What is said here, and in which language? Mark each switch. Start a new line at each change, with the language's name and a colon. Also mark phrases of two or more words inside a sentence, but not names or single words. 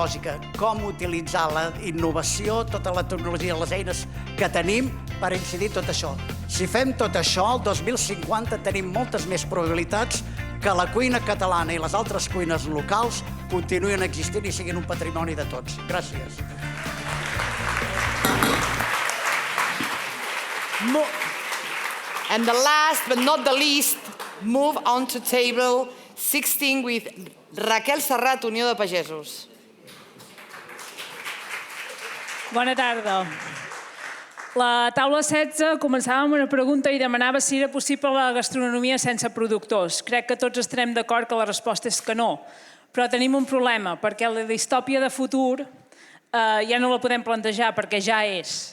Catalan: Com utilitzar la innovació, tota la tecnologia, les eines que tenim per incidir tot això. Si fem tot això, el 2050 tenim moltes més probabilitats que la cuina catalana i les altres cuines locals continuïn existint i siguin un patrimoni de tots. Gràcies.
English: And the last but not the least, move on to table 16 with Raquel Serrat, Unió de Pagesos.
Catalan: Bona tarda. La taula 16 començava amb una pregunta i demanava si era possible la gastronomia sense productors. Crec que tots estarem d'acord que la resposta és que no. Però tenim un problema, perquè la distòpia de futur ja no la podem plantejar, perquè ja és.